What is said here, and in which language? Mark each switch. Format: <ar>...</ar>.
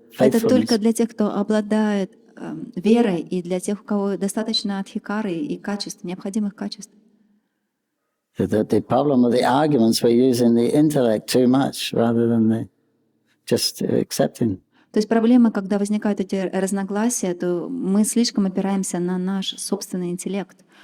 <ru>это только для тех, кто обладает верой, и для тех, у кого достаточно адхикары и качеств, необходимых качеств.</ru> <en>The problem of the arguments, we're using the intellect too much rather than just accepting.</en> <ru>То есть проблема, когда возникают эти разногласия, то мы слишком опираемся на наш собственный интеллект.</ru>